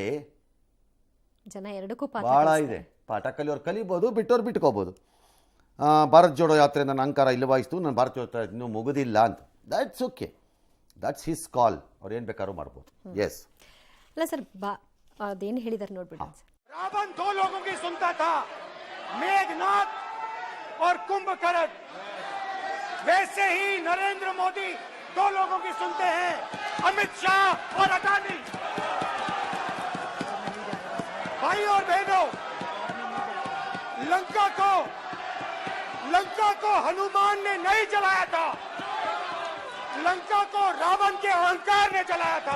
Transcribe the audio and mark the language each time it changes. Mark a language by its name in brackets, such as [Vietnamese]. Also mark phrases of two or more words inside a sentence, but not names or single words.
[Kannada] ಜನ ಎರಡಕ್ಕೂ ಬಹಳ ಇದೆ. ಪಾಠ ಕಲಿಯೋರು ಕಲಿಬೋದು, ಬಿಟ್ಟೋರು ಬಿಟ್ಕೋಬೋದು. ಭಾರತ್ ಜೋಡೋ ಯಾತ್ರೆ ನನ್ನ ಅಹಂಕಾರ ಇಲ್ಲವಾಯಿತು, ನನ್ನ ಭಾರತ ಜೋಡೋ ಇನ್ನೂ ಮುಗುದಿಲ್ಲ ಅಂತ. [English] that's okay, that's his call. [Kannada] ಅವ್ರು ಏನು ಬೇಕಾದ್ರೂ ಮಾಡ್ಬೋದು. ಎಸ್ ಅಲ್ಲ ಸರ್, ಅದೇನು ಹೇಳಿದಾರೆ ನೋಡ್ಬಿಡಿ. [Hindi] रावण दो लोगों की सुनता था, मेघनाद और कुंभकर्ण। वैसे ही नरेंद्र मोदी दो लोगों की सुनते हैं, अमित शाह और अडानी। भाई और बहनों, लंका को हनुमान ने नहीं जलाया था, लंका को रावण के अहंकार ने जलाया था।